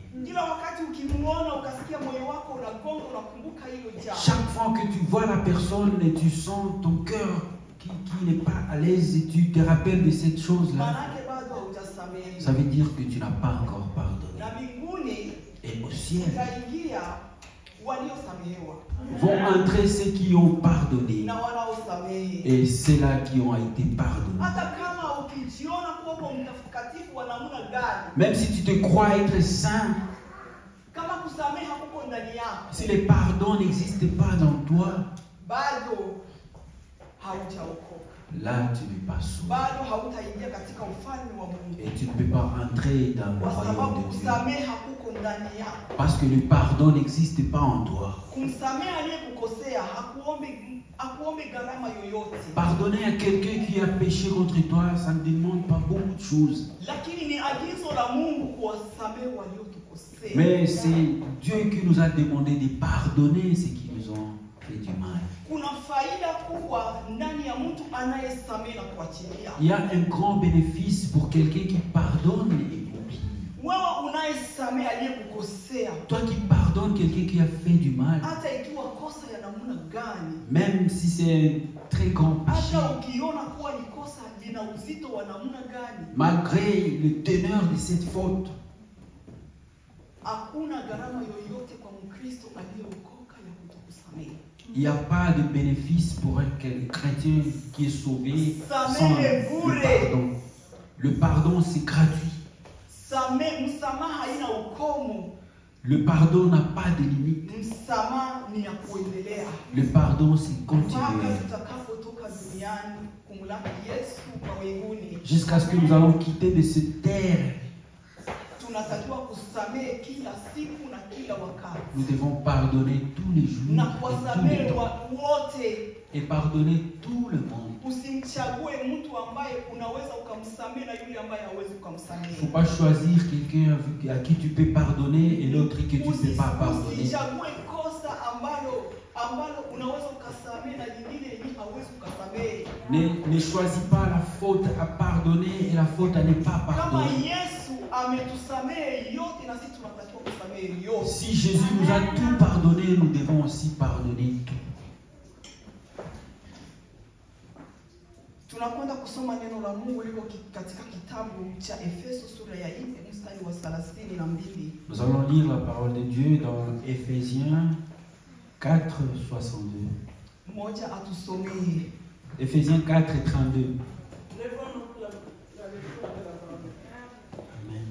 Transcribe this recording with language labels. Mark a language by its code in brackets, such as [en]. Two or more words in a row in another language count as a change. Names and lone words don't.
[fr] Chaque fois que tu vois la personne et tu sens ton cœur qui n'est pas à l'aise et tu te rappelles de cette chose-là, ça veut dire que tu n'as pas encore pardonné. Et au ciel vont entrer ceux qui ont pardonné et ceux-là qui ont été pardonnés. [sw] uko mtakatifu wa namna gani, [fr] même si tu te crois être saint, [sw] kama kusamehe hakuko ndani yako, [fr] si le pardon n'existe pas dans toi, [sw] bado haujaokoka. [fr] là tu n'es pas sauvé. [sw] Bado hautaingia katika ufalme wa Mungu. [fr] Et tu ne peux pas entrer dans le [sw] Kwa [fr] royaume [sw] sababu [fr] de Dieu. [sw] kusamehe hakuko ndani yako. [fr] Parce que le pardon n'existe pas en toi. [sw] Kumsamehe aliyekukosea hakuombe gharama yoyote. [fr] Pardonner à quelqu'un qui a péché contre toi, ça ne demande pas beaucoup de choses. [sw] Lakini ni agizo la Mungu kuwasamehe waliotukosea. [fr] Mais c'est Dieu qui nous a demandé de pardonner ceux qui nous ont fait du mal. [sw] Kuna faida kubwa ndani ya mtu anayesamehe na kuachilia. [fr] Il y a un grand bénéfice pour quelqu'un qui pardonne et oublie. [sw] Wewe unayesamehe aliyekukosea, [fr] Toi qui pardonnes quelqu'un qui a fait du mal, [sw] hata ikiwa kosa ya namna gani, [fr] même si c'est un très grand péché, [sw] hata ukiona kuwa ni kosa lina uzito wa namna gani, [fr] malgré le teneur de cette faute, [sw] hakuna gharama yoyote kwa Mkristo aliyeokoka ya kutokusamehe. [fr] il n'y a pas de bénéfice pour un chrétien qui est sauvé sans le pardon. Le pardon, c'est gratuit. [sw] Msamaha haina ukomo. [fr] Le pardon n'a pas de limite. [sw] Msamaha ni ya kuendelea. [fr] Le pardon, c'est [sw] Mpaka [fr] continuel. [sw] tutakapotoka duniani kumlaki Yesu mawinguni. [fr] Jusqu'à ce que nous allons quitter de cette terre, [sw] Tunatakiwa kusamehe kila siku na kila wakati. [fr] nous devons pardonner tous les jours [sw] Na [fr] et tous les [sw] kuwasamehe [fr] temps. [sw] watu wote. [fr] Et pardonner tout le monde. [sw] Usimchague mtu ambaye unaweza ukamsamehe na yule ambaye hawezi [fr] Il ne [sw] ukamsamehe. [fr] faut pas choisir quelqu'un à qui tu peux pardonner et l'autre que tu ne peux pas pardonner. [sw] Usichague kosa ambalo unaweza ukasamehe na lingine yenye hauwezi ukasamehe. [fr] Ne choisis pas la faute à pardonner et la faute à ne pas [sw] Kama [fr] pardonner. [sw] Yesu ametusamehe yote na sisi tunatakiwa kusamehe yote. [fr] Si Jésus nous a tout pardonné, nous devons aussi pardonner tout. [sw] Tunakwenda kusoma neno la Mungu liko katika kitabu cha Efeso sura ya 4 mstari wa 32. [fr] Nous allons lire la parole de Dieu dans Éphésiens 4, 62. [sw] Mmoja atusomee. [fr] Éphésiens 4, 32. Amen.